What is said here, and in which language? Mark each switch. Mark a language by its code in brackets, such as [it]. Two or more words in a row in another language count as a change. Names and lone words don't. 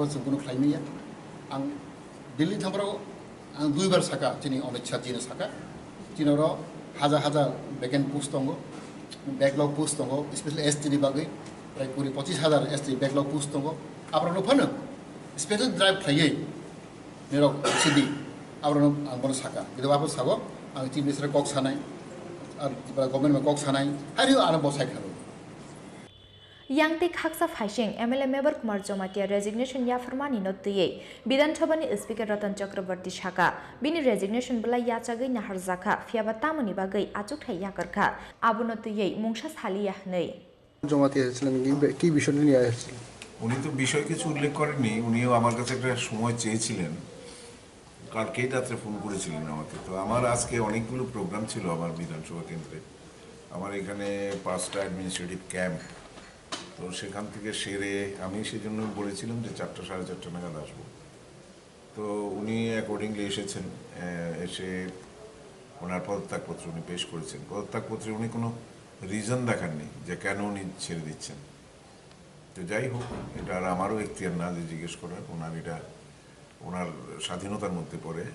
[trp] जों कोनो खायमिया आं दिल्ली थांब्राव आं 2 बार साका चिनि अमित शाह जिनो साका चिनर हाजार हाजार [en] vacant post [trp] दङ [en] backlog post [trp] दङ स्पेशली एसटी नि बागै प्राय 25,000 [en] ST backlog post [trp] दङ आब्रानो फानो [en] special drive [trp] खायै नेरक सिडि आब्रानो आं बनो साका किन्तु आबो सागो आं [en] chief minister [trp] कक सानाय आरो गभर्नमेन्ट कक सानाय हारि आरो बसाय खारो यांते खाकसा फाइसिंग एमएलए मेबर कुमार जमातिया रेजिग्नेशन याफरमानि नोतुयै विधानसभानि स्पीकर रतन चक्रवर्ती शाका बिनि रेजिग्नेशन बला याचागै नाहारजाखा फियाबा तामुनि बागै आचुकथाय याकरखा आबु नोतुयै मुंसा सालिया नै [bn] জমাতি হয়েছিলেন কি বিষয়টি নিয়ে আসছিলেন উনি তো বিষয় কিছু উল্লেখ করেননি উনিও আমার কাছে একটা সময় চেয়েছিলেন কালকেই রাত্রে ফোন করেছিলেন আমাকে তো আমার আজকে অনেকগুলো প্রোগ্রাম ছিল আমার বিধানসভা কেন্দ্রে আমার এখানে 5টা [en] administrative camp [bn] তো সেখান থেকে সেরে আমি সেজন্য বলেছিলাম যে 4টা 4:30 নাগাদ আসবো তো উনি অ্যাকর্ডিংলি এসেছেন এসে ওনার পদত্যাগপত্র উনি পেশ করেছেন পদত্যাগপত্রে উনি কোনো রিজন দেখাননি যে কেন উনি ছেড়ে দিচ্ছেন তো যাই হোক এটা আর আমারও এখতিয়ার না যে জিজ্ঞেস করার ওনার এটা ওনার স্বাধীনতার মধ্যে পড়ে